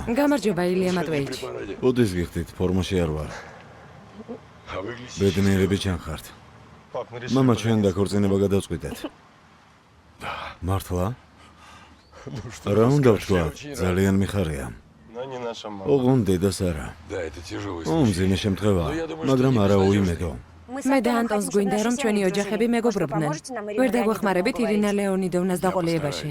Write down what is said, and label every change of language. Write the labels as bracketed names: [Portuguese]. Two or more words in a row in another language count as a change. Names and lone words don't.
[Georgian] გამარჯობა ილია მატვეიჩი. ოდეს გიხდით, ფორმაში არ ვარ. ბედნიერები ჩანხართ. [Russian] Пап, нарисуй. [Georgian] мама ჩვენ დაქორწინება გადავწყვიტეთ. მართლა? რა უნდა ვთქვა, ძალიან მიხარია. ოღონ დედას არა. მძიმე შემთხვევაა, მაგრამ არა უიმედო. მე და ანტონს გვინდა რომ ჩვენი ოჯახები მეგობრობდნენ. ვერ დაგვეხმარებით ირინა ლეონიდოვნას დაყოლიებაში.